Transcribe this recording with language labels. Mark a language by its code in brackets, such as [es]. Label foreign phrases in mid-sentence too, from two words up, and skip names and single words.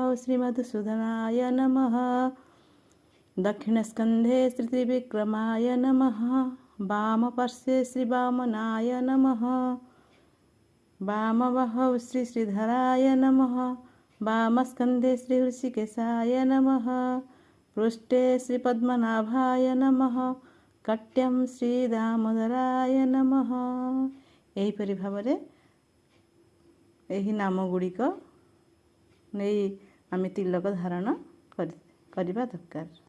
[sa] श्री मधुसूदनाय नमः, दक्षिण स्कंधे श्री त्रिविक्रमाय नमः, वाम पार्श्वे श्री वामनाय नमः, वाम बाहौ श्री श्रीधराय नमः, वाम स्कंधे श्री ऋषिकेशाय नमः, पृष्ठे श्री पद्मनाभाय नमः, कट्यम श्री दामोदराय नमः। [or] ଏହିପରି ଭାବରେ ଏହି ନାମ ଗୁଡ଼ିକ ନେଇ ଆମେ ତିଳକ ଧାରଣ କରିବା ଦରକାର।